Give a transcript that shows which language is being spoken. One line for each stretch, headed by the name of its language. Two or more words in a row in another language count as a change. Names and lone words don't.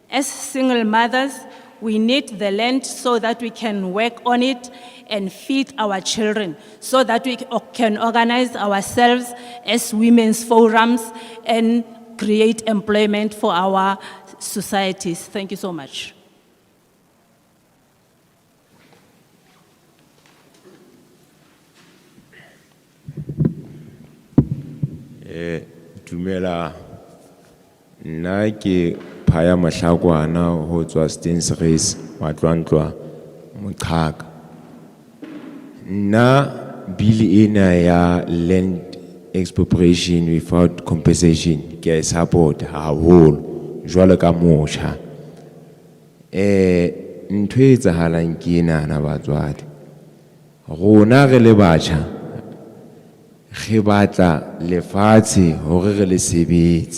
English: As single mothers, We need the land so that we can work on it and feed our children, so that we can organize ourselves as women's forums and create employment for our societies. Thank you so much.
Southern Sotho: Dumela, nna ke Phaya Mahlakwana ho tswa Stensres Matlwantlwa Moqhaka. Nna bill ena ya
English: land expropriation without compensation
Southern Sotho: ke a e support haholo jwalo ka motjha. Ntho e etsahalang ke enana batswadi. Rona re le batjha re batla lefatshe hore re le sebetse.